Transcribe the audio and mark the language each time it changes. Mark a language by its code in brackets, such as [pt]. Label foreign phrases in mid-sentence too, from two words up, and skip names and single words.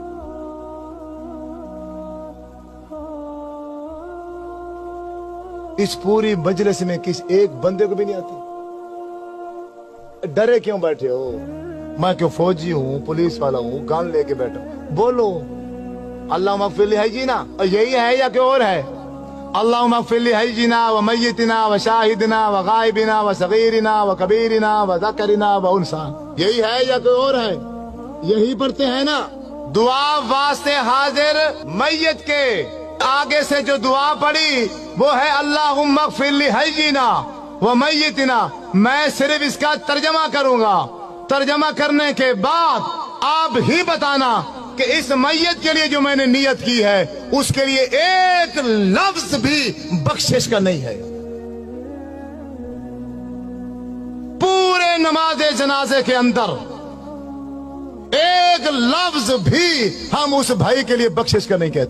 [ur] اس پوری مجلس میں کس ایک بندے کو بھی نہیں آتی? ڈرے کیوں بیٹھے ہو? میں کیوں فوجی ہوں، پولیس والا ہوں، گن لیکے بیٹھا ہوں? بولو [ar] اللهم اغفر [ur] ہے جی نا، یہی ہے یا کوئی اور ہے? [ar] اللهم اغفر [ur] ہے جی نا, [ar] و ميتنا و شاهدنا و غائبنا و صغيرنا و كبيرنا و ذكرنا و أنثانا, [ur] یہی ہے یا کوئی اور ہے? یہی پڑھتے ہیں نا۔ دعا واسطے حاضر میت کے آگے سے جو دعا پڑی وہ ہے [ar] اللهم اغفر لحينا و ميتنا. [ur] میں صرف اس کا ترجمہ کروں گا، ترجمہ کرنے کے بعد آپ ہی بتانا کہ اس میت کے لیے جو میں نے نیت کی ہے اس کے لیے ایک لفظ بھی بخشش کا نہیں ہے. پورے نماز جنازے کے اندر ایک لفظ بھی ہم اس بھائی کے لیے بخشش کا نہیں کہتے.